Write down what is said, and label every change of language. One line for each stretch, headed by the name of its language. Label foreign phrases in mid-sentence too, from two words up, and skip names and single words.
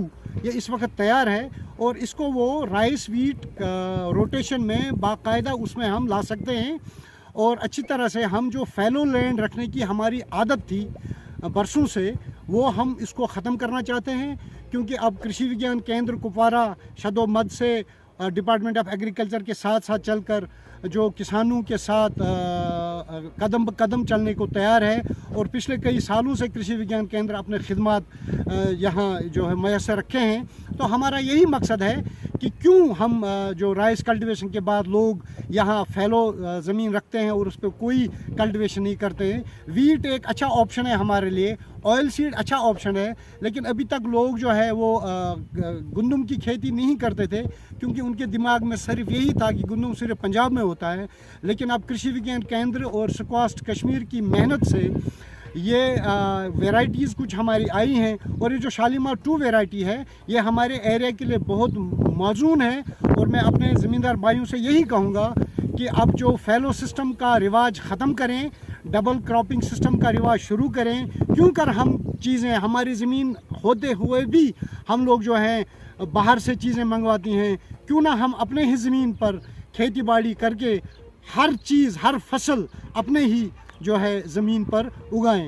Urdu: یہ اس وقت تیار ہے، اور اس کو وہ
English: rice wheat rotation
Urdu: میں باقاعدہ اس میں ہم لا سکتے ہیں، اور اچھی طرح سے ہم جو
English: fallow land
Urdu: رکھنے کی ہماری عادت تھی برسوں سے وہ ہم اس کو ختم کرنا چاہتے ہیں، کیونکہ اب کرشی وگیان کیندر کپوارہ شد و مد سے
English: department of agriculture
Urdu: کے ساتھ چل کر جو کسانوں کے ساتھ قدم بقدم چلنے کو تیار ہے، اور پچھلے کئی سالوں سے کرشی وگیان کیندر اپنے خدمات یہاں جو ہے میسر رکھے ہیں۔ تو ہمارا یہی مقصد ہے کہ کیوں ہم جو
English: rice cultivation
Urdu: کے بعد لوگ یہاں فیلو زمین رکھتے ہیں اور اس پہ کوئی کلٹیویشن نہیں کرتے ہیں۔ ویٹ ایک اچھا آپشن ہے ہمارے لیے،
English: oil seed
Urdu: اچھا آپشن ہے، لیکن ابھی تک لوگ جو ہے وہ گندم کی کھیتی نہیں کرتے تھے، کیونکہ ان کے دماغ میں صرف یہی تھا کہ گندم صرف پنجاب میں ہوتا ہے۔ لیکن اب کرشی وگیان کیندر اور سکواسٹ کشمیر کی محنت سے یہ ویرائٹیز کچھ ہماری آئی ہیں، اور یہ جو شالیمار 2 ویرائٹی ہے یہ ہمارے ایریا کے لیے بہت موزون ہے، اور میں اپنے زمیندار بھائیوں سے یہی کہوں گا کہ اب جو
English: fallow system
Urdu: کا رواج ختم کریں,
English: double cropping system
Urdu: کا رواج شروع کریں. کیوں کر ہم چیزیں ہماری زمین ہوتے ہوئے بھی ہم لوگ جو ہے باہر سے چیزیں منگواتی ہیں، کیوں نہ ہم اپنے ہی زمین پر کھیتی باڑی کرکے ہر چیز، ہر فصل اپنے ہی جو ہے زمین پر اگائیں.